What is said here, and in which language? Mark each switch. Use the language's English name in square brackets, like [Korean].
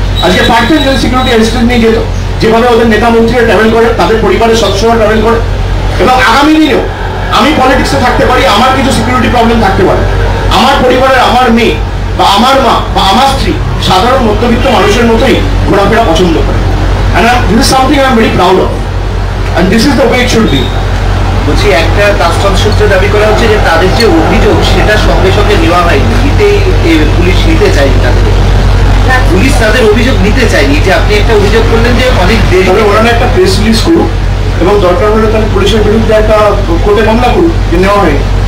[Bangla] আজকে পারতেন যদি সিকিউরিটি অ্যাসিস্ট্যান্ট নিয়ে যেত, যেভাবে ওদের নেতা মন্ত্রীরা ট্রাভেল করে, তাদের পরিবারের সবসময় ট্রাভেল করে, এবং আগামী দিনেও আমি পলিটিক্সে থাকতে পারি, আমার কিছু সিকিউরিটি প্রবলেম থাকতে পারে, আমার পরিবারের আমার মেয়ে বা আমার মা বা আমার স্ত্রী সাধারণ মধ্যবিত্ত মানুষের মতোই ঘোরাফেরা পছন্দ করে। [English] And this is something I am very proud of. And this is the way it should be. [Bangla] বলছি একটা কাস্টম সূত্রে দাবি করা হচ্ছে যে তাদের যে অভিযোগ সেটা সঙ্গে সঙ্গে নেওয়া হয়নি, এতেই পুলিশ নিতে চায়নি তাদের। পুলিশ তাদের অভিযোগ নিতে চায়নি, যে আপনি একটা অভিযোগ করলেন যে অনেক দেরি। তবে ওনারা একটা প্রেস রিলিজ করুক এবং দরকার হলে তাহলে পুলিশের বিরুদ্ধে একটা কোর্টে মামলা করুক যে নেওয়া হয়নি।